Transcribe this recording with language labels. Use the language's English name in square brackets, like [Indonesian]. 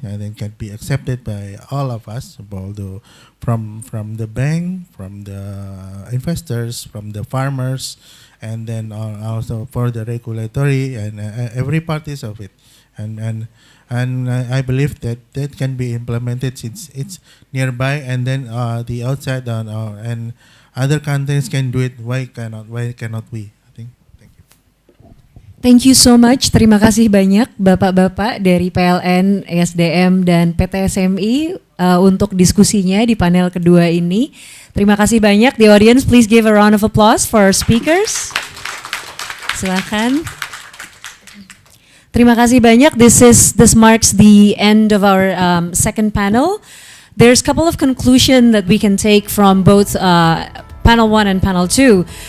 [English] I think can be accepted by all of us, although from the bank, from the investors, from the farmers, and then also for the regulatory and every parties of it, and I believe that can be implemented since it's nearby, and then the outside and other countries can do it. Why cannot we? I think. Thank you. Thank you so much. [Indonesian] Terima kasih banyak Bapak-bapak dari PLN, ESDM, dan PT SMI untuk diskusinya di panel kedua ini. Terima kasih banyak. [English] The audience, please give a round of applause for our speakers. [Indonesian] Silakan. Terima kasih banyak. [English] This marks the end of our second panel. There's a couple of conclusions that we can take from both panel 1 and panel 2.